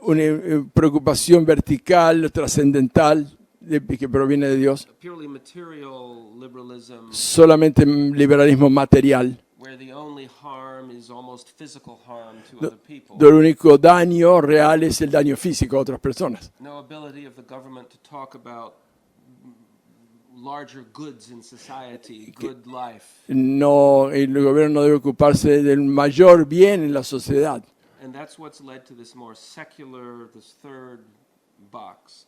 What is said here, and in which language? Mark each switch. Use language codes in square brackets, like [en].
[es] una preocupación vertical, trascendental, que proviene de Dios. [en] Purely material liberalism, [es] Solamente liberalismo material. [en] where the only harm is almost physical harm to other people. [es] El único daño real es el daño físico a otras personas. [en] No ability of the government to talk about larger goods in society, good life. [es] No, el gobierno no debe ocuparse del mayor bien en la sociedad. [en] And that's what's led to this more secular, this third box.